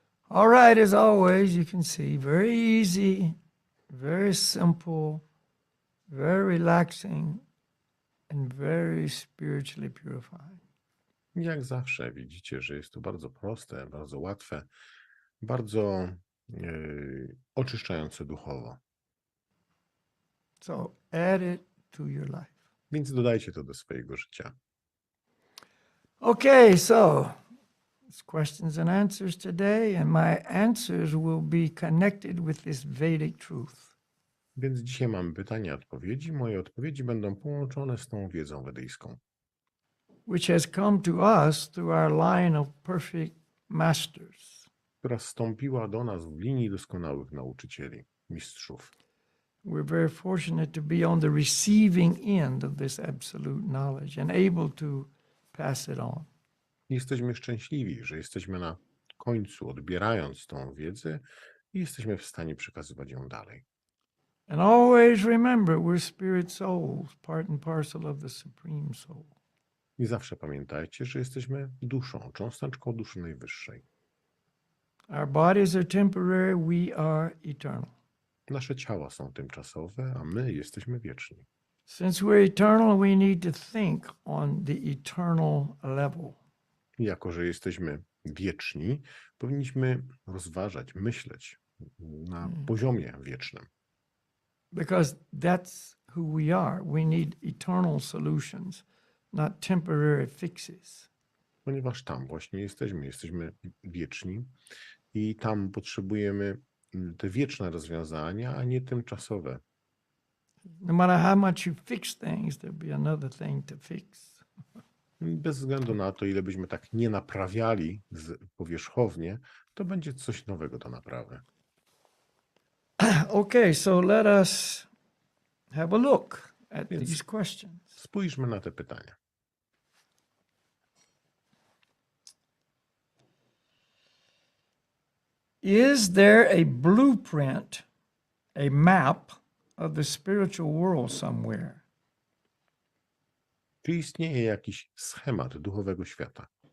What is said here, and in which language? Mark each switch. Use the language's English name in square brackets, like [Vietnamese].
[English] All right, as always, you can see, very easy, very simple, very relaxing, and very spiritually purifying. [Polish] Jak zawsze widzicie, że jest to bardzo proste, bardzo łatwe, bardzo oczyszczające duchowo. [English] So add it to your life. [Polish] Więc dodajcie to do swojego życia. [English] Okay, so it's questions and answers today, and my answers will be connected with this Vedic truth. [Polish] Więc dzisiaj mamy pytania i odpowiedzi. Moje odpowiedzi będą połączone z tą wiedzą wedyjską, [English] Which has come to us through our line of perfect masters. [Polish] która wstąpiła do nas w linii doskonałych nauczycieli, mistrzów. [English] We're very fortunate to be on the receiving end of this absolute knowledge and able to pass it on. [Polish] Jesteśmy szczęśliwi, że jesteśmy na końcu, odbierając tą wiedzę i jesteśmy w stanie przekazywać ją dalej. [English] And always remember, we're spirit souls, part and parcel of the Supreme Soul. [Polish] I zawsze pamiętajcie, że jesteśmy duszą, cząsteczką duszy najwyższej. [English] Our bodies are temporary, we are eternal. [Polish] Nasze ciała są tymczasowe, a my jesteśmy wieczni. [English] Since we're eternal, we need to think on the eternal level. [Polish] I jako że jesteśmy wieczni, powinniśmy rozważać, myśleć na poziomie wiecznym. [English] Because that's who we are. We need eternal solutions, not temporary fixes. [Polish] Ponieważ tam właśnie jesteśmy wieczni i tam potrzebujemy te wieczne rozwiązania, a nie tymczasowe. [English] No matter how much you fix things, there'll be another thing to fix. [Polish] Bez względu na to, ile byśmy tak nie naprawiali powierzchownie, to będzie coś nowego do naprawy. [English] Okay, so let us have a look at [Polish] Więc [English] these questions. [Polish] spójrzmy na te pytania. [English] Is there a blueprint, a map of the spiritual world somewhere? [Polish] Czy istnieje jakiś schemat duchowego świata?